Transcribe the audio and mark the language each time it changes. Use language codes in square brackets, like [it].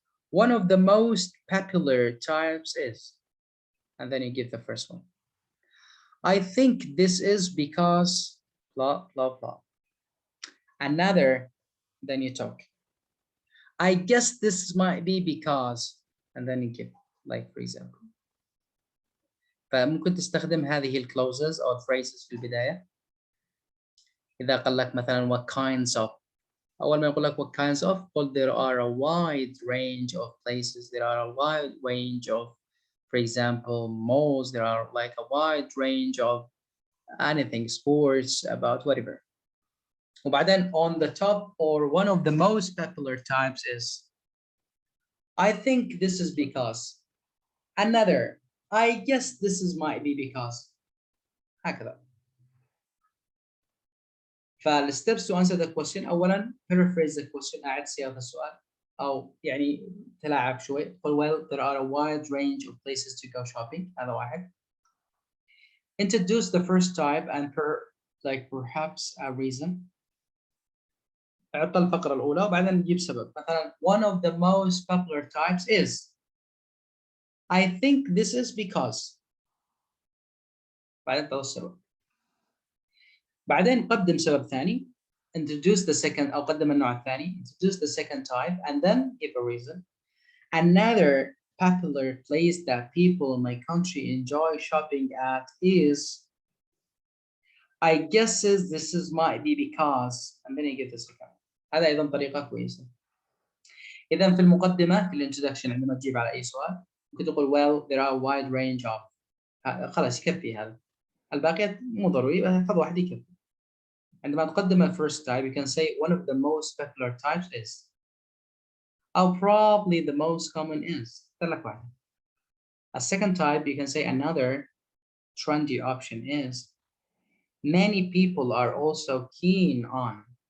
[en] One of the most popular types is, and then you give the first one. I think this is because blah, blah, blah. Another, then you talk. I guess this might be because, and then you give, like for example. [ar] فممكن تستخدم هذه الكلوزز أو phrases في البداية. إذا قال لك مثلا [en] what kinds of، [ar] أول ما يقول لك [en] what kinds of، [ar] قل [en] there are a wide range of places, there are a wide range of, for example, malls, there are like a wide range of anything, sports, about whatever. [ar] وبعدين [en] on the top, or one of the most popular types is, I think this is because. Another, I guess this is might be because. [ar] هكذا. فال [en] steps to answer the question، [ar] أولاً [en] paraphrase the question، [ar] أعد صياغة السؤال أو يعني تلاعب شوي. قل [en] well, there are a wide range of places to go shopping. [ar] هذا واحد. [en] Introduce the first type and perhaps a reason. [ar] أعطى الفقرة الأولى وبعدين نجيب سبب. مثلاً [en] one of the most popular types is, I think this is because. [ar] بعدين تضع السبب. بعدين قدم سبب ثاني. [en] Introduce the second [ar] أو قدم النوع الثاني. [en] Introduce the second type and then give a reason. Another popular place that people in my country enjoy shopping at is, I guess this is might be because, and then you give the second. [ar] هذا أيضا طريقة كويسة. إذا في المقدمة في الانترودكشن عندما تجيب على أي سؤال ممكن تقول [en] well there are a wide range of. [ar] خلاص يكفي هذا. الباقيات مو ضروري، خذ واحد يكفي. عندما تقدم [en] a first type, you can say one of the most popular types is, or probably the most common is. A second type, you can say another trendy option is, many people are also keen on.